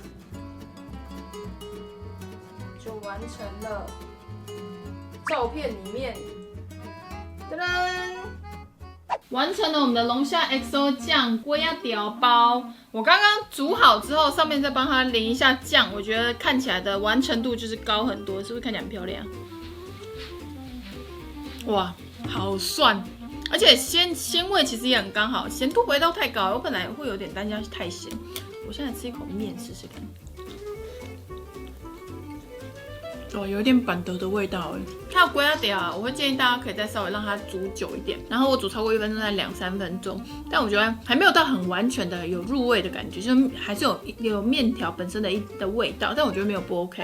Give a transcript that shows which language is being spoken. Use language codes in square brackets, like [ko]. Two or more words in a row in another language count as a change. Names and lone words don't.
[zh] 就完成了。照片裡面，噔噔，完成了我們的龍蝦 XO 醬龜仔條包。我剛剛煮好之後，上面再幫它淋一下醬，我覺得看起來的完成度就是高很多，是不是看起來很漂亮？哇，好涮！而且鮮味其實也很剛好，鹹度不會到太高。我本來會有點擔心太鹹，我現在吃一口麵試試看。哦，有一點板德的味道哎。它的龜仔條，我會建議大家可以再稍微讓它煮久一點。然後我煮超過1分鐘，才2-3分鐘，但我覺得還沒有到很完全的有入味的感覺，就是還是有麵條本身的味道，但我覺得沒有不 OK。